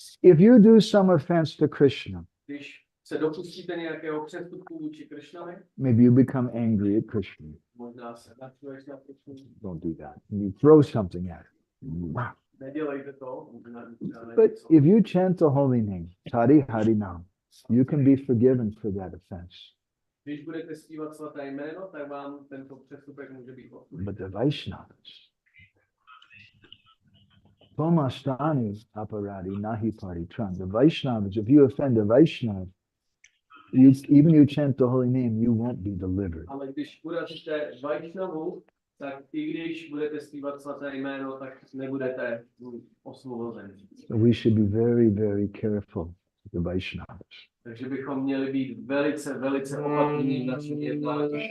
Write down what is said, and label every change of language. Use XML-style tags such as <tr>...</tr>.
<en>If you do some offense to Krishna,</en> <cs>Když se dopustíte nějakého přestupku vůči Krishnovi,</cs> <en>maybe you become angry at Krishna.</en> <cs>možná se načuješ na Krishnu.</cs> <en>Don't do that. You throw something at him.</en> <cs>Nedělejte to.</cs> <en>But if you chant the holy name,</en> <bn>tari harinam,</bn> <en>you can be forgiven for that offense.</en> <cs>Když budete zpívat svaté jméno, tak vám tento přestupek může být odpuštěn.</cs> <en>But the Vaishnavas,</en> <bn>Tomastani aparadi nahi paritran.</bn> <en>The Vaishnavas, if you offend a Vaishnava, even you chant the holy name, you won't be delivered.</en> <cs>Ale když urazíte Vaishnavu, tak i když budete zpívat svaté jméno, tak nebudete osvobozeni.</cs> <en>So we should be very, very careful with the Vaishnavas.</en> <cs>Takže bychom měli být velice, velice opatrní v našem jednání.</cs>